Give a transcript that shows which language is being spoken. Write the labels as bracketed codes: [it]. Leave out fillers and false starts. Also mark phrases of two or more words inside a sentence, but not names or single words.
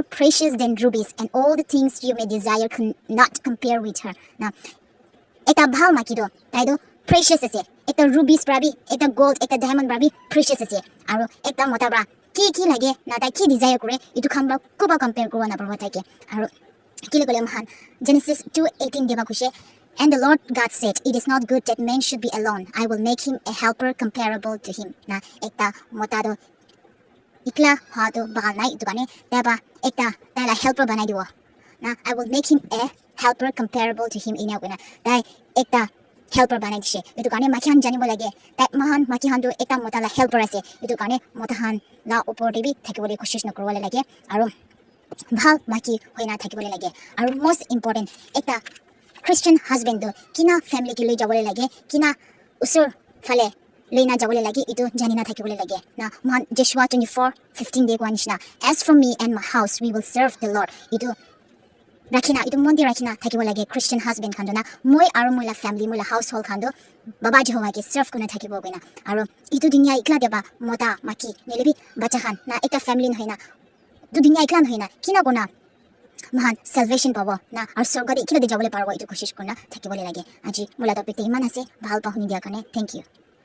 [en] precious than rubies and all the things you may desire cannot compare with her [nag] na eta bhal maki do taido precious ase eta rubies brabi eta gold eta diamond brabi precious ase aru eta motabra ki lage na ta ki desire kore itu khamba koba compare korwa na parba take aru kile gole mahan Genesis 2:18 deba kushe [en] And the Lord God said, it is not good that man should be alone. I will make him a helper comparable to him. [nag] Na ekta motado ikla hado bahal nai itu kane taba ekta tala helper banai diwo. Na [en] I will make him a helper comparable to him [nag] ina kuna. Dai ekta helper banai dishe. Itu kane makihan jani bolage. Dai mahan makihan do ekta motala helper ase. Itu kane motahan la upor debi thakibole koshish na korwale lage. Aru bhal maki hoina thakibole lage. Aru [en] most important [nag] ekta [en] Christian husband [nag] do kina family ke loi jabole lage kina usur phale leina jabole lage itu janina thakibole lage na man Joshua 24:15 de kwanishna [en] as for me and my house we will serve the Lord [nag] itu rakhina itu mondir rakhina thakibo lage [en] Christian husband [nag] khando na moi aru moila family moila household khando baba Jehovah ke serve kuna thakibo goina aru itu dunya ikla deba mota maki nelebi bacha khan na eta family hoina du dunya ikla hoina kina gona mahan salvation pabo na aur swarga de ikhile de jabole parbo ito koshish korna thakibole lage aji mula topic te iman ase bhal pahuni diya kone [en] thank you